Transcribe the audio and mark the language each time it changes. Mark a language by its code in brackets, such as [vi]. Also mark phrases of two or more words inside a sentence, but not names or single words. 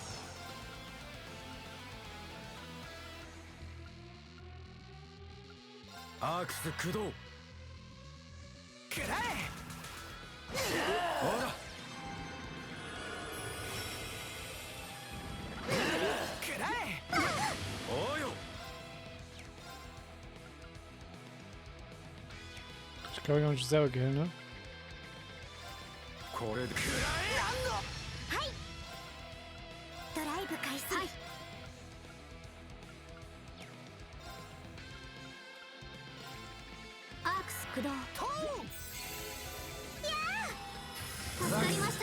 [ja] アークス駆動くらえ。ほらくらえ。おうよ [de] Ich glaube, ich habe mich selber gehört, ne? [ja] これでくらえ。なんのはいドライブ開始。はいアークス駆動。とうやー助かりました。